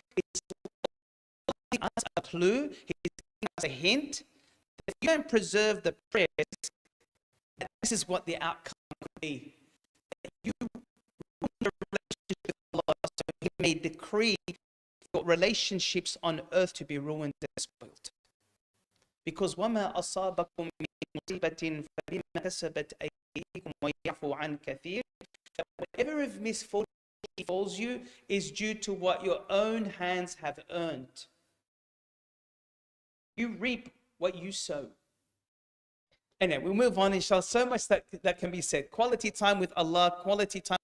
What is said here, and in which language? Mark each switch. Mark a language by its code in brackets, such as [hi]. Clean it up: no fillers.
[en] It's giving us a clue, he's giving us a hint. If you don't preserve the prayers, this is what the outcome could be. You ruin the relationship with Allah, so He may decree your relationships on earth to be ruined and spoiled. [ar] Because وَمَا أَصَابَكُم مِّن مُّصِيبَةٍ فَبِمَا كَسَبَتْ أَيْدِيكُمْ وَيَعْفُو عَنْ كَثِيرٍ. [en] Whatever of misfortune befalls you is due to what your own hands have earned. You reap what you sow. Anyway, we'll move on, inshallah. So much that can be said. Quality time with Allah, quality time.